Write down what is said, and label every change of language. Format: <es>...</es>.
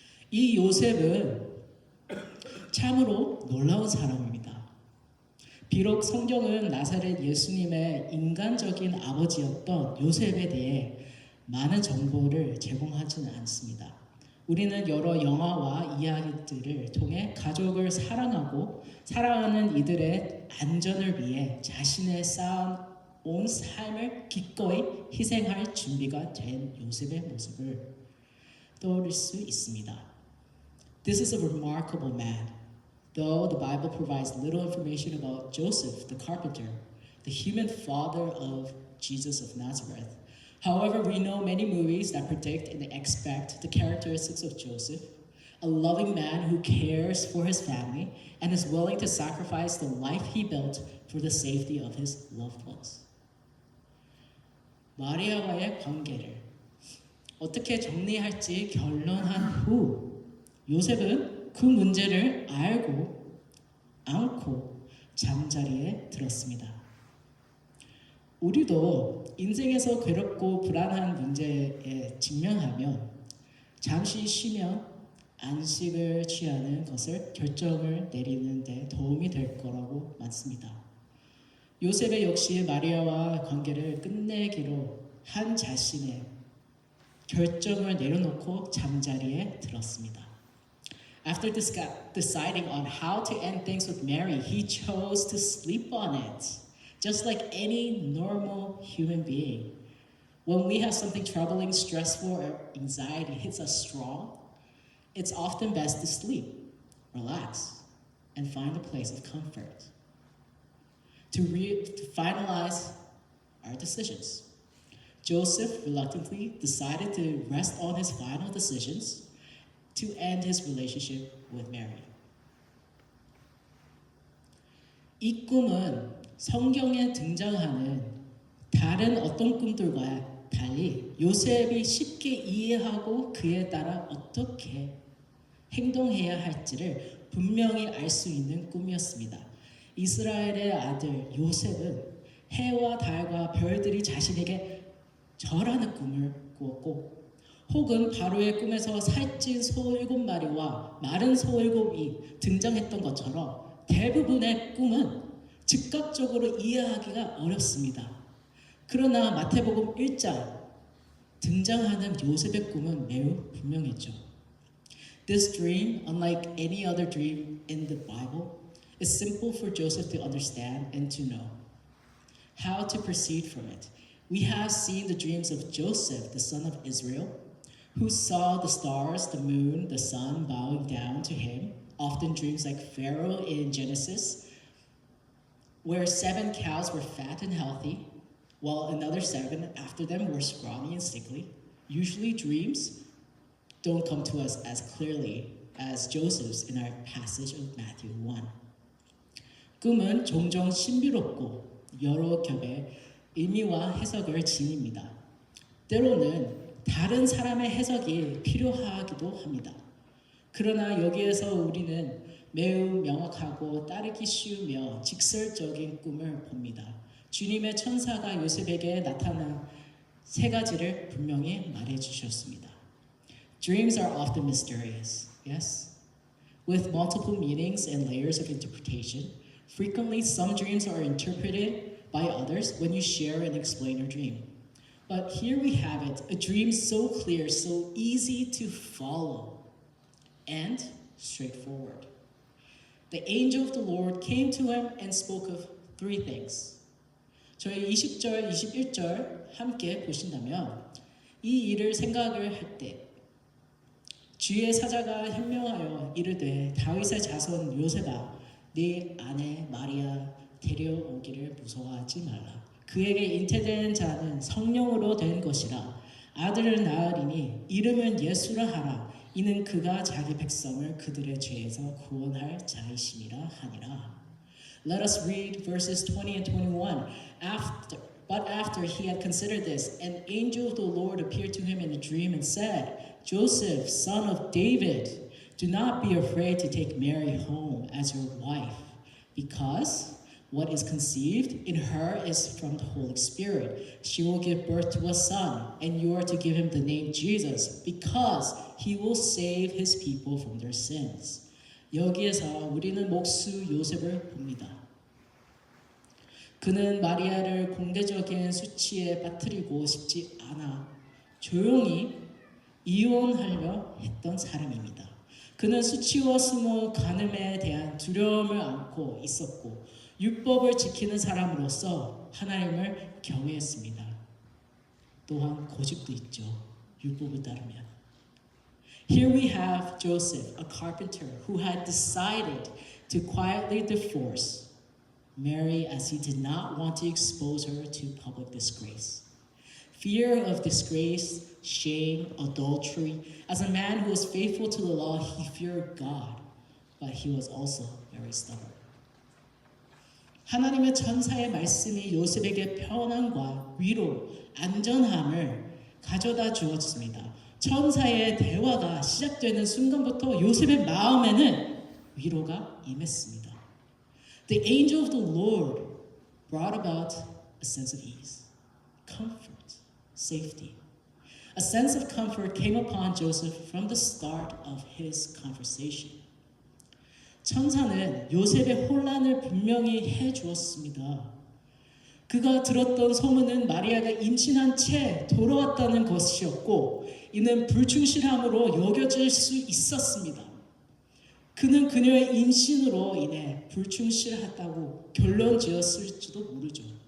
<ko>이 요셉은 참으로 놀라운 사람입니다. 비록 성경은 나사렛 예수님의 인간적인 아버지였던 요셉에 대해 많은 정보를 제공하지는 않습니다. 우리는 여러 영화와 이야기들을 통해 가족을 사랑하고 사랑하는 이들의 안전을 위해 자신의 쌓아온 삶을 기꺼이 희생할 준비가 된 요셉의 모습을 떠올릴 수 있습니다.</ko> <en>This is a remarkable man. Though the Bible provides little information about Joseph, the carpenter, the human father of Jesus of Nazareth. However, we know many movies that predict and expect the characteristics of Joseph, a loving man who cares for his family and is willing to sacrifice the life he built for the safety of his loved ones.</en> <ko>마리아와의 관계를 어떻게 정리할지 결론한 후 요셉은 그 문제를 알고 않고 잠자리에 들었습니다. 우리도 인생에서 괴롭고 불안한 문제에 직면하면 잠시 쉬면 안식을 취하는 것을 결정을 내리는 데 도움이 될 거라고 믿습니다. 요셉의 역시 마리아와 관계를 끝내기로 한 자신의 결정을 내려놓고 잠자리에 들었습니다.</ko> <en>After deciding on how to end things with Mary, he chose to sleep on it, just like any normal human being When we have something troubling, stressful, or anxiety hits us strong, it's often best to sleep, relax, and find a place of comfort. To finalize our decisions. Joseph reluctantly decided to rest on his final decisions to end his relationship with Mary.</en> <ko>이 꿈은 성경에 등장하는 다른 어떤 꿈들과 달리 요셉이 쉽게 이해하고 그에 따라 어떻게 행동해야 할지를 분명히 알 수 있는 꿈이었습니다. 이스라엘의 아들 요셉은 해와 달과 별들이 자신에게 절하는 꿈을 꾸었고, 혹은 바로의 꿈에서 살찐 소 7마리와 마른 소 7이 등장했던 것처럼 대부분의 꿈은 즉각적으로 이해하기가 어렵습니다. 그러나 마태복음 1장 등장하는 요셉의 꿈은 매우 분명했죠.</ko> <en>This dream, unlike any other dream in the Bible, is simple for Joseph to understand and to know how to proceed from it. We have seen the dreams of Joseph, the son of Israel, who saw the stars, the moon, the sun bowing down to him, often dreams like Pharaoh in Genesis, where 7 cows were fat and healthy, while another 7 after them were scrawny and sickly. Usually dreams don't come to us as clearly as Joseph's in our passage of Matthew 1.</en> <ko>꿈은 종종 신비롭고 여러 겹의 의미와 해석을 지닙니다. 때로는 다른 사람의 해석이 필요하기도 합니다. 그러나 여기에서 우리는 매우 명확하고 따르기 쉬우며 직설적인 꿈을 봅니다. 주님의 천사가 요셉에게 나타난 3가지를 분명히 말해 주셨습니다.</ko> <en>Dreams are often mysterious, yes? With multiple meanings and layers of interpretation. Frequently, some dreams are interpreted by others when you share and explain your dream. But here we have it, a dream so clear, so easy to follow, and straightforward. The angel of the Lord came to him and spoke of 3 things.</en> <ko>저희 20절, 21절 함께 보신다면 이 일을 생각을 할 때 주의 사자가 현명하여 이르되 다윗의 자손 요셉아 네 아내 마리아 데려오기를 무서워하지 말라. 그에게 잉태된 자는 성령으로 된 것이라. 아들을 낳으리니 이름은 예수라 하라. 이는 그가 자기 백성을 그들의 죄에서 구원할 자이심이라 하니라.</ko> <en>Let us read verses 20 and 21. But after he had considered this, an angel of the Lord appeared to him in a dream and said, Joseph, son of David, do not be afraid to take Mary home as your wife, because what is conceived in her is from the Holy Spirit. She will give birth to a son, and you are to give him the name Jesus, because he will save his people from their sins.</en> <ko>여기에서 우리는 목수 요셉을 봅니다. 그는 마리아를 공개적인 수치에 빠뜨리고 싶지 않아 조용히 이혼하려 했던 사람입니다. 그는 수치와 수모, 간음에 대한 두려움을 안고 있었고 율법을 지키는 사람으로서 하나님을 경외했습니다. 또한 고집도 있죠. 율법을 따르면.</ko> <en>Here we have Joseph, a carpenter who had decided to quietly divorce Mary as he did not want to expose her to public disgrace. Fear of disgrace, shame, adultery. As a man who was faithful to the law, he feared God, but he was also very stubborn.</en> <ko>하나님의 천사의 말씀이 요셉에게 평안과 위로, 안전함을 가져다 주었습니다. 천사의 대화가 시작되는 순간부터 요셉의 마음에는 위로가 임했습니다.</ko> <en>The angel of the Lord brought about a sense of ease, comfort, safety. A sense of comfort came upon Joseph from the start of his conversation.</en> <ko>천사는 요셉의 혼란을 분명히 해주었습니다. 그가 들었던 소문은 마리아가 임신한 채 돌아왔다는 것이었고 이는 불충실함으로 여겨질 수 있었습니다. 그는 그녀의 임신으로 인해 불충실하다고 결론 지었을지도 모르죠.</ko>